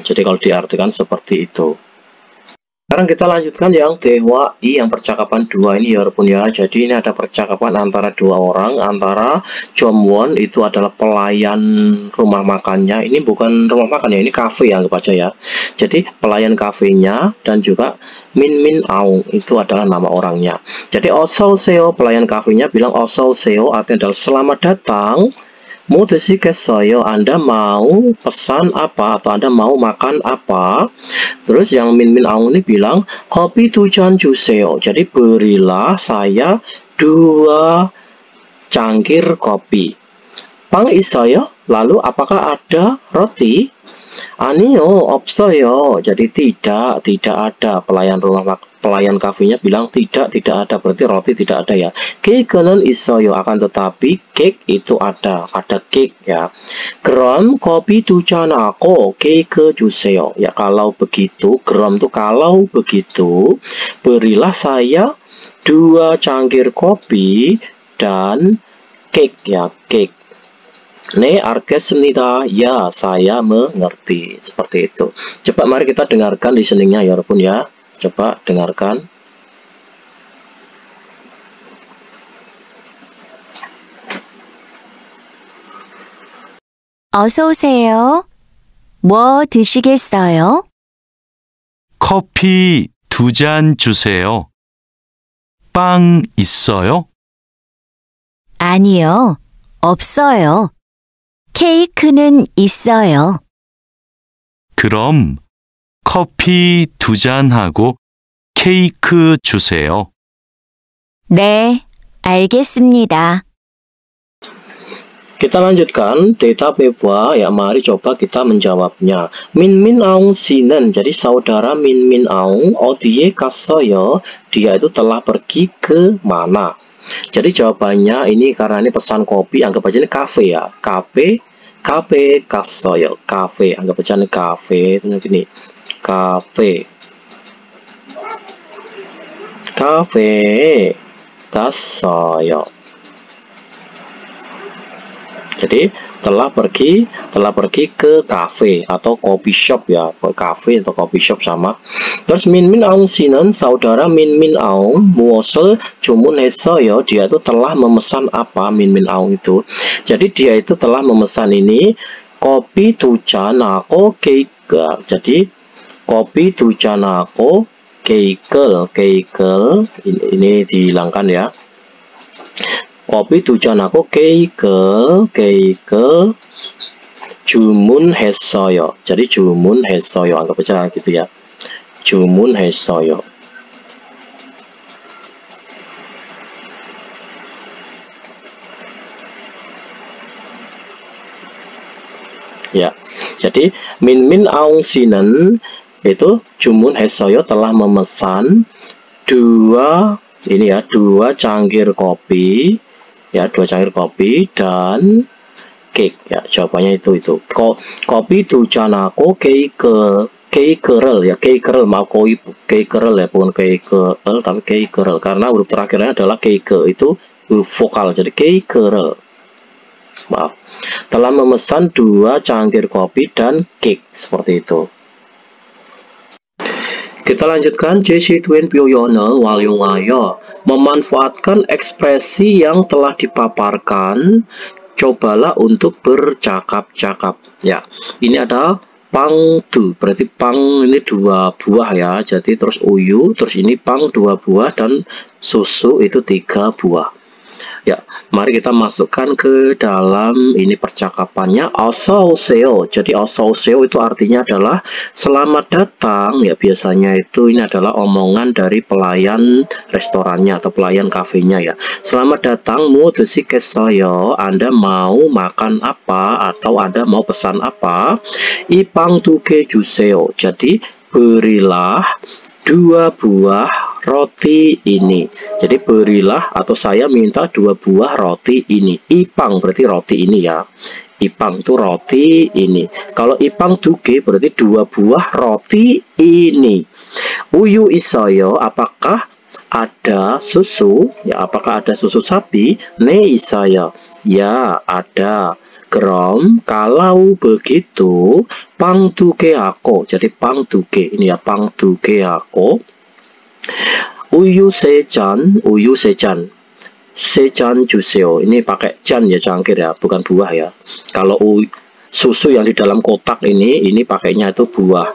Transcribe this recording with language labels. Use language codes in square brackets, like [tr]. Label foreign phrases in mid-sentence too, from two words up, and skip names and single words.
[id] Jadi kalau diartikan seperti itu. Sekarang kita lanjutkan yang Dewa I, yang percakapan 2 ini ya, ya. Jadi ini ada percakapan antara 2 orang, antara Jomwon itu adalah pelayan rumah makannya. Ini bukan rumah makan ya, ini cafe ya, anggap aja ya. Jadi pelayan kafenya, dan juga Min Aung itu adalah nama orangnya. [ko] Jadi 어서 오세요, [id] pelayan kafenya bilang [ko] 어서 오세요, [id] artinya adalah selamat datang. Mau 드시겠어요? Anda mau pesan apa, atau Anda mau makan apa? Terus yang Min Aung ini bilang kopi [ko] 2 잔 주세요. [id] Jadi berilah saya 2 cangkir kopi. [ko] 빵 있어요? [id] Lalu apakah ada roti? [ko] 아니요, 없어요. [id] Jadi tidak ada. Pelayan kafenya bilang tidak ada, berarti roti tidak ada ya. [ko] 케이크는 있어요, [id] akan tetapi cake itu ada cake ya. [ko] 그럼 커피 2 잔 하고 케이크 주세요. [id] Ya kalau begitu, 그럼 itu kalau begitu, berilah saya 2 cangkir kopi dan cake ya, cake. [ko] 네, 알겠습니다. [id] Ya, saya mengerti. Seperti itu. Coba mari kita dengarkan listeningnya ya, walaupun ya. Coba dengarkan. [ko] 어서 오세요. 뭐 드시겠어요? 커피 2 잔 주세요. 빵 있어요? 아니요, 없어요. 케이크는 있어요. 그럼 커피 2 잔하고 케이크 주세요. 네, 알겠습니다. [id] Kita lanjutkan 대답해봐 ya, mari coba kita menjawabnya. Min Aung 씨는, jadi saudara Min Aung [ko] 어디에 갔어요? [id] Dia itu telah pergi ke mana? Jadi jawabannya ini, karena ini pesan kopi, anggap aja ini cafe ya, cafe 갔어요. cafe, anggap aja ini cafe, ini cafe 갔어요. Jadi telah pergi ke cafe atau coffee shop ya, cafe atau coffee shop sama. Terus Min Aung 씨는 saudara Min Aung [ko] 무엇을 주문했어요? [id] Dia itu telah memesan apa? Min Aung itu. Jadi dia itu telah memesan ini kopi [ko] 2잔하고 케이크. [id] Jadi kopi [ko] 2잔하고 케이크 [id] ini dihilangkan ya. kopi [ko] 2잔하고 케이크 주문했어요. [id] Jadi 주문했어요. anggap aja gitu ya. 주문했어요. Ya. Jadi Min Aung 씨는 itu 주문했어요 telah memesan dua cangkir kopi ya, 2 cangkir kopi dan cake ya. Jawabannya itu kopi [ko] 2잔하고 케이크를 [id] ya, 케이크를 maaf, 케이크를 ya, bukan 케이크를 tapi 케이크를, karena huruf terakhirnya adalah 케이크, itu huruf vokal, jadi 케이크를, maaf, telah memesan 2 cangkir kopi dan cake, seperti itu. Kita lanjutkan. [ko] 제시 투엔 표현을 활용하여 [id] memanfaatkan ekspresi yang telah dipaparkan. Cobalah untuk bercakap-cakap. Ya, ini ada pangdu, berarti pang ini 2 buah ya. Jadi terus uyu, terus ini pang 2 buah dan susu itu 3 buah. Ya, mari kita masukkan ke dalam ini percakapannya. [ko] 어서 오세요. [id] Jadi [ko] 어서 오세요 [id] itu artinya adalah selamat datang ya. Biasanya itu ini adalah omongan dari pelayan restorannya atau pelayan kafenya ya. Selamat datang, [ko] 뭐 드시겠어요? [id] Anda mau makan apa atau Anda mau pesan apa? [ko] 이 빵 2개 주세요. [id] Jadi berilah 2 buah roti ini. Jadi berilah atau saya minta 2 buah roti ini. Ipang berarti roti ini ya. Ipang itu roti ini. Kalau [ko] 이 빵 2개 [id] berarti 2 buah roti ini. [ko] 우유 있어요. [id] Apakah ada susu? Ya, apakah ada susu sapi? [ko] 네 있어요. [id] Ya, ada. Krom, kalau begitu [ko] 빵 2개 [id] aku. Jadi [ko] 빵 2개 [id] ini ya, [ko] 빵 2개 [id] aku. [ko] 우유 세 잔 주세요. [id] Ini pakai jan ya, cangkir ya, bukan buah ya. Kalau susu yang di dalam kotak ini pakainya itu buah.